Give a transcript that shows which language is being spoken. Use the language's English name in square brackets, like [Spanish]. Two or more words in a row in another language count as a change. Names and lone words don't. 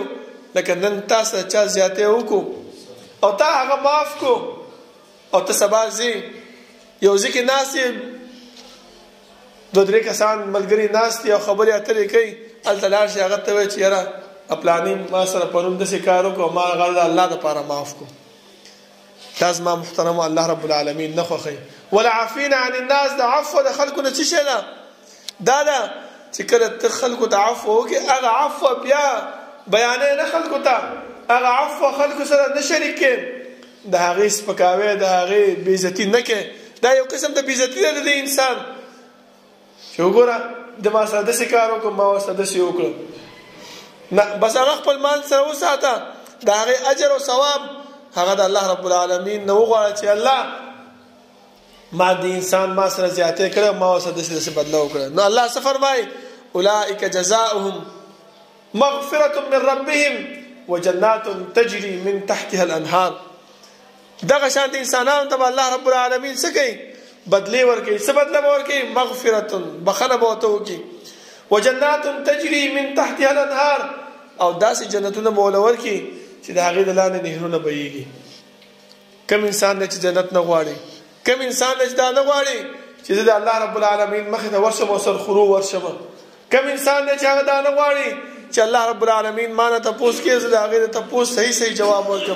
[Pashto] لکه نن تا سره چا زیاتی وکړو او تا هغه معاف کو او ته سبا ځې یو ځای کې ناست یې، 2-3 کسان ملګري ناست دي او خبرې اترې کوي، هلته لاړ شي هغه ته وایي چې یاره پلاني ما سره پرون داسې کار وکړو، ما هغه د الله دپاره معاف کړو. دا زما محترمو الله رب العالمین نه خوښوي. [Arabic] والعافین عن الناس، [Pashto] د عفو د خلکو نه څه شی ده؟ دا ده چې کله ته خلکو ته عفو وکړې، هغه عفو بیا بیانې نه خلکو ته، هغه عفو خلکو سره نه شریک کړې، د هغې سپکاوی د هغې بېعزتي نه کړې. دا یو قسم د بېعزتي ده د دې انسان چې وګوره د ما سره داسې کار وکړو، ما ورسره داسې وکړو. نه، بس هغه خپل مال سره وساته، د هغې اجر او ثواب هغه د الله رب العالمین نه وغواړه چې الله ما د انسان ما سره زیاتی کړی، ما ورسره داسې بدله وکړه. نو الله څه فرمایي؟ [Arabic] اولئک جزاؤهم مغفرة من ربهم وجنات تجري من تحتها الانهار. [Pashto] دغه شانت انسانانو ته الله رب العالمین څه کوي؟ بدلی ورکوي. څه بدله به ورکوي؟ مغفرة، بخنه به ورته وکړي. [Arabic] وجنات تجري من تحتها الانهار، [Pashto] او داسې جنتونه به ورله ورکړي چې د هغې د لاندې نهرونه بهیږي. کم انسان دی چې جنت نه غواړي؟ کم انسان دی چې دا نه غواړي چې زه د الله رب العالمین مخې ته ورشم او سرخورو ورشم؟ کم انسان دی چې هغه دا نه غواړي چې الله رب العالمین ما نه تپوس کړي، زه د هغې د تپوس صحیح جواب ورکړم؟